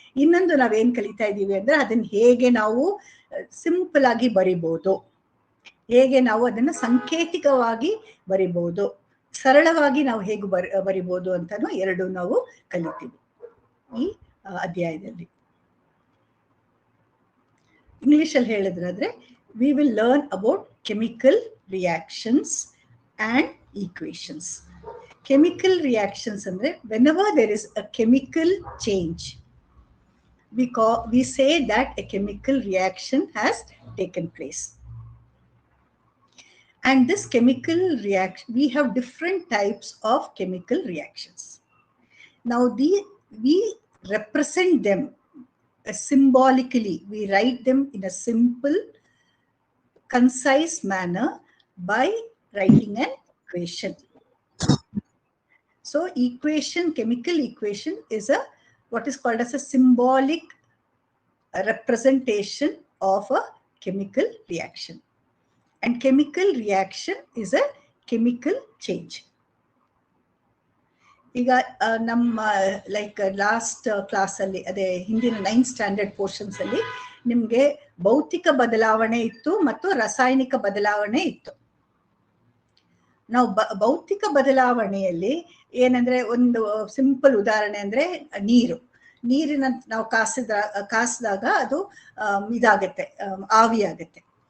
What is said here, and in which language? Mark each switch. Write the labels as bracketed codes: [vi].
[kn] ಇನ್ನೊಂದು ನಾವೇನ್ ಕಲಿತಾ ಇದ್ದೀವಿ ಅಂದ್ರೆ ಅದನ್ನ ಹೇಗೆ ನಾವು ಸಿಂಪಲ್ ಆಗಿ ಬರಿಬಹುದು, ಹೇಗೆ ನಾವು ಅದನ್ನ ಸಾಂಕೇತಿಕವಾಗಿ ಬರಿಬಹುದು, ಸರಳವಾಗಿ ನಾವು ಹೇಗೆ ಬರಿಬಹುದು ಅಂತಾನು ಎರಡು ನಾವು ಕಲಿತೀವಿ ಈ ಅಧ್ಯಾಯದಲ್ಲಿ. ಇಂಗ್ಲಿಷ್ ಅಲ್ಲಿ ಹೇಳಿದ್ರಾದ್ರೆ [en] we will learn about chemical reactions and equations. Chemical reactions andre whenever there is a chemical change, we say that a chemical reaction has taken place. And this chemical reaction, we have different types of chemical reactions. Now we represent them symbolically. We write them in a simple, concise manner by writing an equation. So equation, chemical equation is what is called as a symbolic representation of a chemical reaction. And chemical reaction is a chemical change. [kn] ಈಗ ನಮ್ಮ like last class ಅಲ್ಲಿ ಅದೇ ಹಿಂದಿನ 9th standard portions ಅಲ್ಲಿ ನಿಮ್ಗೆ ಭೌತಿಕ ಬದಲಾವಣೆ ಇತ್ತು ಮತ್ತು ರಾಸಾಯನಿಕ ಬದಲಾವಣೆ ಇತ್ತು. ನಾವು ಭೌತಿಕ ಬದಲಾವಣೆಯಲ್ಲಿ ಏನಂದ್ರೆ ಒಂದು ಸಿಂಪಲ್ ಉದಾಹರಣೆ ಅಂದ್ರೆ ನೀರಿನ ನಾವು ಕಾಸಿದಾಗ ಅದು ಇದಾಗತ್ತೆ, ಆವಿ ಆಗತ್ತೆ.